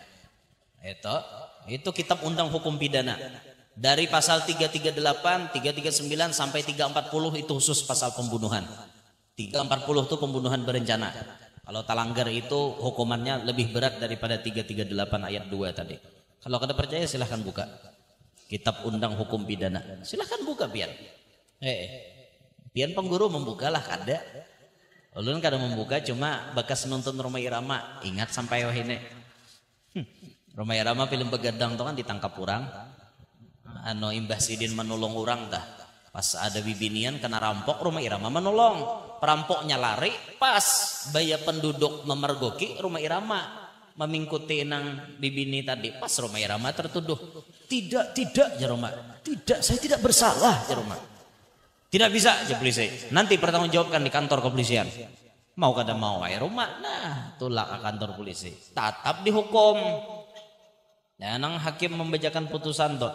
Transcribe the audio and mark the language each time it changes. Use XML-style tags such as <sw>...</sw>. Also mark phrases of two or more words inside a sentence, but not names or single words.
<id>Itu kitab undang hukum pidana. Dari pasal 338, 339 sampai 340 itu khusus pasal pembunuhan.</id> <bjn>340 itu pembunuhan berencana. Kalau talanggar itu hukumannya lebih berat daripada 338 ayat 2 tadi. Kalau kada percaya silahkan buka kitab undang hukum pidana.</bjn> <id>Silahkan buka biar.</id> <bjn>Pian pengguru membukalah kada. Ulun kada membuka cuma bekas nonton Rhoma Irama. Ingat sampai wahine. Rhoma Irama film begadang tuh kan ditangkap orang. Imbah Sidin menolong orang dah. Pas ada bibinian kena rampok, Rhoma Irama menolong. Perampoknya lari, pas baya penduduk memergoki, Rhoma Irama memingkuti nang bibini tadi.</bjn> <id>Pas Rhoma Irama tertuduh. Tidak ya Rhoma. Tidak, saya tidak bersalah ya Rhoma. Tidak bisa aja polisi. Nanti pertanggungjawabkan di kantor kepolisian.</id> <bjn>Mau kada mau ya Rhoma. Nah, tulak ke kantor polisi.</bjn> <id>Tetap dihukum.</id> <bjn>Ya, nang hakim membacakan putusan tuh.</bjn>